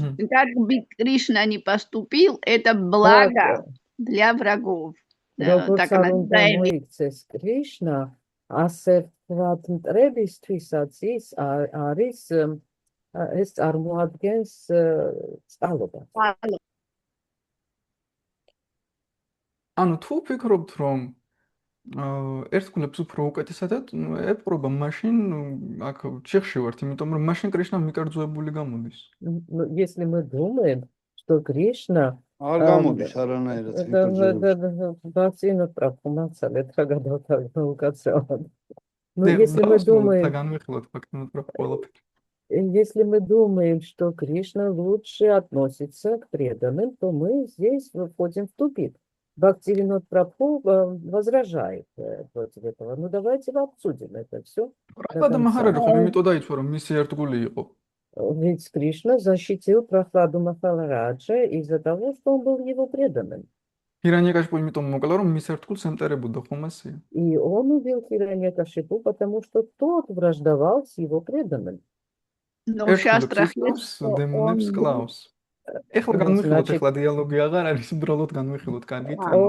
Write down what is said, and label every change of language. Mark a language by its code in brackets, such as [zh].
[ru] Как бы Кришна не поступил, это благо для врагов. [ka] Როგორც არ უნდა მოიქცეს კრიშნა, ასე ვთქვათ, მტრებისთვისაც ის არის ეს წარმოადგენს წყალობას. ანუ თუ ფიქრობთ, რომ ერთგულებს უფრო უკეთესად ეპყრობა, მაშინ აქ ჩიხში ვართ, იმიტომ რომ მაშინ კრიშნა მიკერძოებული გამოდის. [ru] Если мы думаем, что Кришна [ka] არ გამოდის არანაირად მიკერძოებული. Бацина прапумацалет გადავთავაზო უკაცრავად. [ru] Ну, если мы думаем, [ka] განვიხილოთ ფაქტობრივად რა ყველაფერი. [ru] если мы думаем, что Кришна лучше относится к преданным, то мы здесь входим в тупик. Бхактивинод Прабху возражает против этого. Ну, давайте обсудим это все. [ka] პრაბჰადა მაჰараჯა ხომ იმიტომ დაიცვა, რომ მისი ერთგული იყო. [ru] Ведь Кришна защитил Прохладу Махараджа из-за того, что он был его преданным. [ka] ჰირანიაკაშიპუ იმიტომ მოკლა, რომ მის ერთგულს ემტერებოდა, ხომ ასეა? [ru] И он убил Хираньякашипу, потому что тот враждовал с его преданным. Но сейчас [ka] დემონებს კლავს. ეხლა განვიხილოთ, ეხლა დიალოგი აღარ არის, უბრალოდ განვიხილოთ, კარგით?